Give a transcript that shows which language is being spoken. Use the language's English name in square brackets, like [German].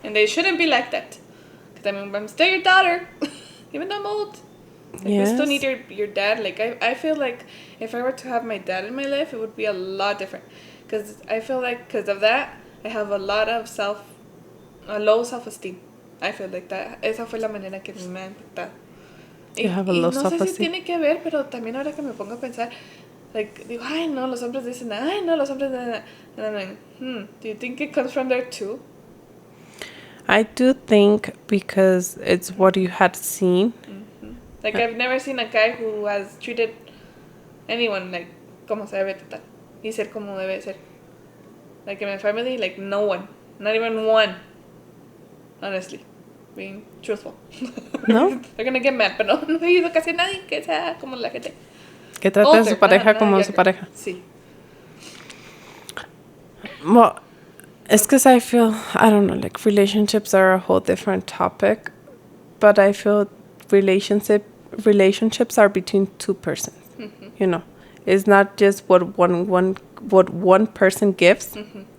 [English] And they shouldn't be like that. Because I'm still your daughter, even though I'm old. Like, you still need your dad. Like, I feel like if I were to have my dad in my life, it would be a lot different. Because I feel like because of that, I have a lot of low self-esteem. I feel like that. [Spanish] Esa fue la manera que me ha impactado. [English] You have a low [Spanish] no sé si [English] self-esteem. [Spanish] tiene que ver, pero también ahora que me pongo a pensar, like, digo, ay, no, los hombres dicen, ay, no, los hombres dicen, [English] and I'm like, do you think it comes from there too? I do think because it's what you had seen. Mm-hmm. Like, I've never seen a guy who has treated anyone, like, [Spanish] como se debe tratar. Y ser como debe ser. [English] Like, in my family, like, no one. Not even one. Honestly. Being truthful. No? They're gonna get mad, [Spanish] pero no he ido casi a nadie que sea como la gente. Que trate a su pareja como su pareja. Sí. [English] Well, it's because I feel, I don't know, like relationships are a whole different topic. But I feel relationships are between two persons. Mm-hmm. You know, it's not just what one person gives. Mm-hmm.